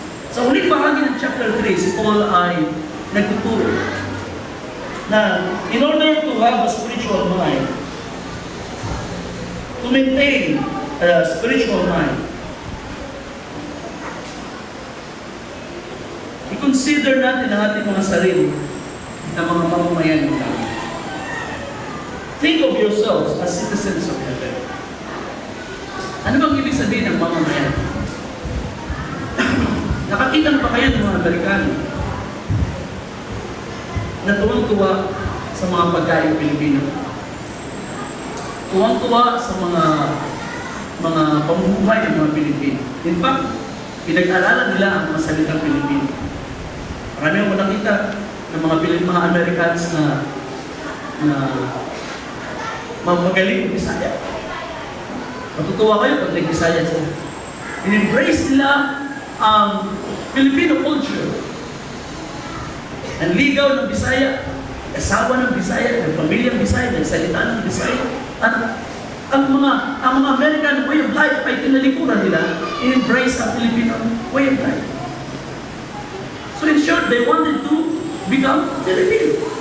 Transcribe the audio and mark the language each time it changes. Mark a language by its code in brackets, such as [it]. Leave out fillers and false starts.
[tl] Sa uling bahagi ng chapter 3, si Paul ay nagtuturo na [en] in order to have a spiritual mind, [tl] to maintain a spiritual mind, i-consider natin ang ating mga sarili na mga mamamayan ng langit. [en] Think of yourselves as citizens of heaven. [tl] Ano bang ibig sabihin ng mamamayan? Nakakita na ba kayo ng mga Amerikano na tuwang-tuwa sa mga pagkain Pilipino? Tuwang-tuwa sa mga pamumuhay ng mga Pilipino. In fact, pinag-aralan nila ang mga salitang Pilipino. Marami akong nakita ng mga Americans na magaling Bisaya. Matutuwa kayo pag nag-Bisaya sila. In-embrace nila ang Filipino culture. Ang ligaw ng Bisaya, asawa ng Bisaya, ng pamilyang Bisaya, ng salita ng Bisaya. At ang mga American way of life ay tinalikuran nila, in-embrace ang Filipino way of life. [en] So in short, they wanted to become Filipino.